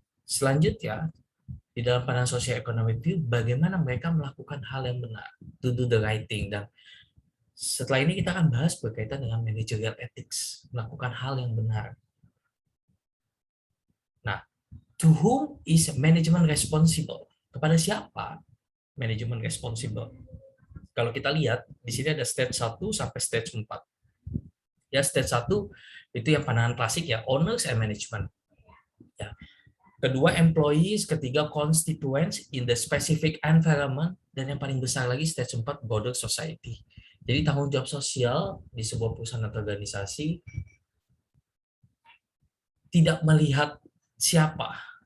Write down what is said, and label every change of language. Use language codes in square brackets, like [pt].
[id] Selanjutnya, di dalam pandangan sosial ekonomi view, bagaimana mereka melakukan hal yang benar, [en] to do the right thing. [id] Dan setelah ini kita akan bahas berkaitan dengan managerial ethics, melakukan hal yang benar. Nah, [en] to whom is management responsible? [id] Kepada siapa manajemen responsible? Kalau kita lihat, di sini ada stage 1 sampai stage 4. Ya, stage 1 itu yang pandangan klasik ya, [en] owners and management. [id] Ya. Kedua, employees. [en] Ketiga, constituents in the specific environment. [id] Dan yang paling besar lagi, stage 4, broader society. Jadi tanggung jawab sosial di sebuah perusahaan atau organisasi tidak melihat siapa.